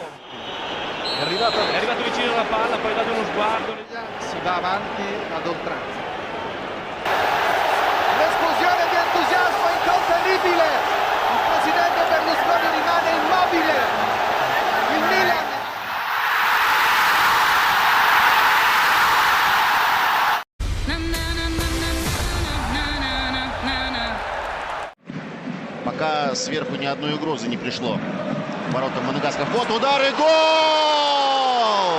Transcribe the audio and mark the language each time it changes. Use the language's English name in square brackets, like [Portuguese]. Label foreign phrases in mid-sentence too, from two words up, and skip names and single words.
[Italian] È arrivato vicino alla palla, poi ha dato uno sguardo. Si va avanti ad oltranza. L'esplosione di entusiasmo incontenibile. Il presidente Berlusconi rimane immobile. Il Milan. [Russian] Пока сверху ни одной угрозы не пришло. Ворота Моногаска. Вот удар и гол!